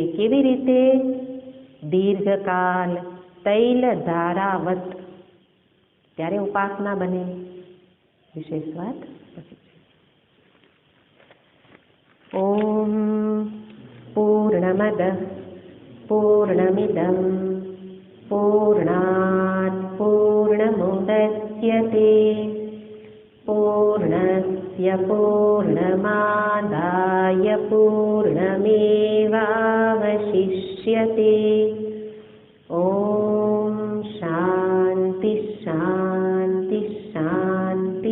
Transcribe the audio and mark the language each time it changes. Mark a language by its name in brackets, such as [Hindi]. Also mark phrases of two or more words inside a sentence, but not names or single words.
[Gujarati] કેવી રીતે? [Sanskrit] દીર્ઘકાલ તૈલ ધારાવત, [Gujarati] ત્યારે ઉપાસના બને. વિશેષ વાત પછી. [Sanskrit] ઓમ પૂર્ણમદ પૂર્ણમિદં પૂર્ણાત પૂર્ણમુદચ્યતે પૂર્ણસ્ય પૂર્ણમાદાય પૂર્ણમેવાવશિષ્યતે ओम शांति शांति शांति।